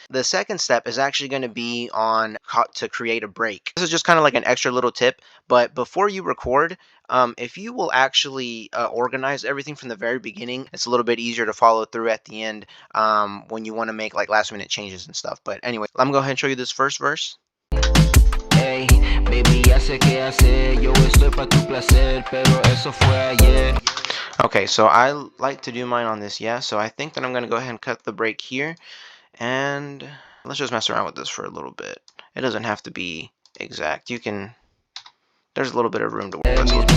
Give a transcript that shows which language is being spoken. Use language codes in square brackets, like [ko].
[en] The second step is actually going to be on how to create a break. This is just kind of like an extra little tip, but before you record, if you will actually organize everything from the very beginning, it's a little bit easier to follow through at the end, when you want to make like last minute changes and stuff. But anyway, I'm going to go ahead and show you this first verse. Hey, baby, [es] ya sé qué hacer, yo estoy pa' tu placer, pero eso fue ayer. [en] Okay, so I like to do mine on this, yeah, so I think that I'm going to go ahead and cut the break here, and let's just mess around with this for a little bit. It doesn't have to be exact. There's a little bit of room to work with.